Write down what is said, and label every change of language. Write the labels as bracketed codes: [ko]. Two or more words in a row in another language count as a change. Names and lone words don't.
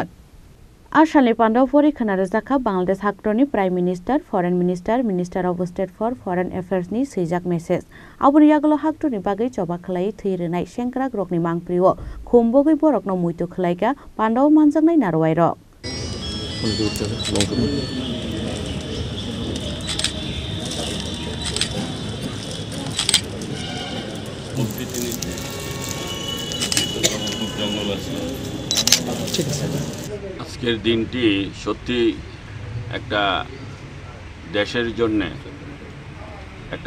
[trp] Ashalni panda pori khanarajaka Bangladesh Hakroni [en] Prime Minister, Foreign Minister, Minister of State for Foreign Affairs [trp] ni seijak message. Abuni yagalo Hakroni bagai coba khlai thirinai Shenkra grokni mangpriwo khumbogoi borokno muito khlaiga panda manjangnai narwairo. [bn] আজকের দিনটি সত্যি একটা দেশের জন্য একটা